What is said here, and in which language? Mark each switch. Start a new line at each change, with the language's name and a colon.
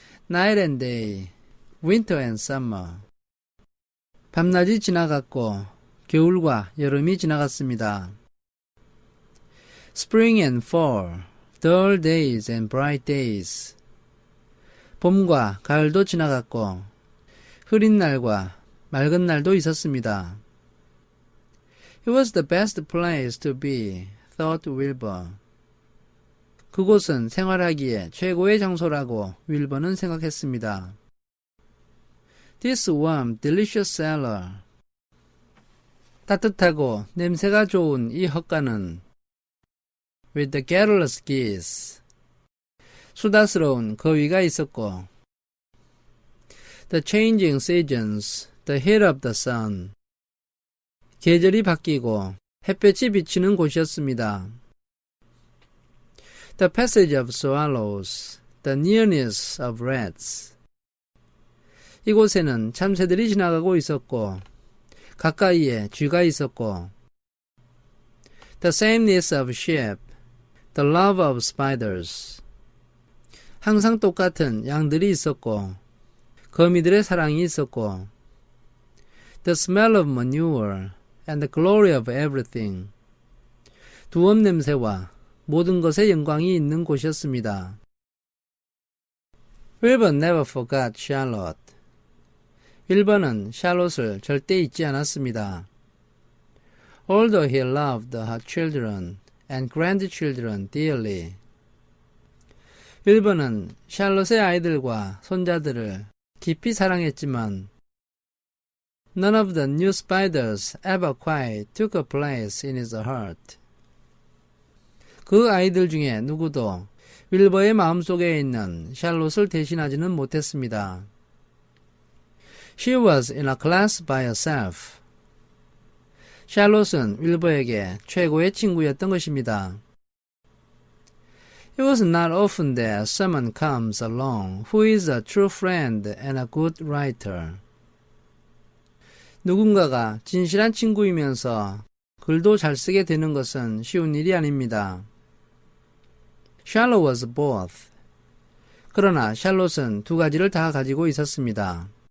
English: Night and day, winter and summer.
Korean: 밤낮이 지나갔고 겨울과 여름이 지나갔습니다.
English: Spring and fall, dull days and bright days.
Korean: 봄과 가을도 지나갔고 흐린 날과 맑은 날도 있었습니다.
English: It was the best place to be, thought Wilbur.
Korean: 그곳은 생활하기에 최고의 장소라고 윌버는 생각했습니다.
English: This warm, delicious cellar.
Korean: 따뜻하고 냄새가 좋은 이 헛간은
English: with the garrulous geese.
Korean: 수다스러운 거위가 있었고
English: the changing seasons, the heat of the sun.
Korean: 계절이 바뀌고 햇볕이 비치는 곳이었습니다.
English: The passage of swallows, the nearness of rats.
Korean: 이곳에는 참새들이 지나가고 있었고 가까이에 쥐가 있었고
English: the sameness of sheep, the love of spiders.
Korean: 항상 똑같은 양들이 있었고 거미들의 사랑이 있었고
English: the smell of manure and the glory of everything.
Korean: 두엄 냄새와 모든 것의 영광이 있는 곳이었습니다.
English: Wilbur never forgot Charlotte.
Korean: 윌버는 샬롯을 절대 잊지 않았습니다.
English: Although he loved her children and grandchildren dearly.
Korean: 윌버는 샬롯의 아이들과 손자들을 깊이 사랑했지만
English: none of the new spiders ever quite took a place in his heart.
Korean: 그 아이들 중에 누구도 윌버의 마음속에 있는 샬롯을 대신하지는 못했습니다.
English: She was in a class by herself.
Korean: 샬롯은 윌버에게 최고의 친구였던 것입니다.
English: It was not often that someone comes along who is a true friend and a good writer.
Korean: 누군가가 진실한 친구이면서 글도 잘 쓰게 되는 것은 쉬운 일이 아닙니다.
English: Charlotte was both.
Korean: 그러나 샬롯은 두 가지를 다 가지고 있었습니다.